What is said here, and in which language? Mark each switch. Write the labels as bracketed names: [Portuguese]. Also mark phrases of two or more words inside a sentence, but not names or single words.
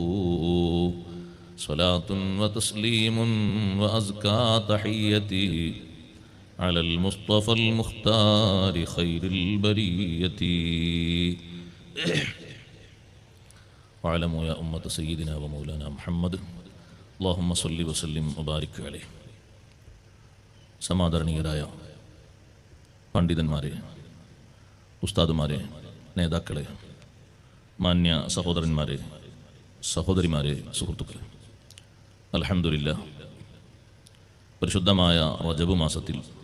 [Arabic] صلاة وتسليم وأزكى تحيتي على المصطفى المختار خير البرية واعلموا يا أمة سيدنا ومولانا محمد اللهم صل وسلم وبارك عليه. [Malayalam] സമാദരണീയരായ പണ്ഡിതന്മാരെ, ഉസ്താദുമാരെ, നേതാക്കളെ, മാന്യ സഹോദരന്മാരെ, സഹോദരിമാരെ, സുഹൃത്തുക്കളെ, അൽഹംദുലില്ലാഹ്, പരിശുദ്ധമായ റജബ് മാസത്തിൽ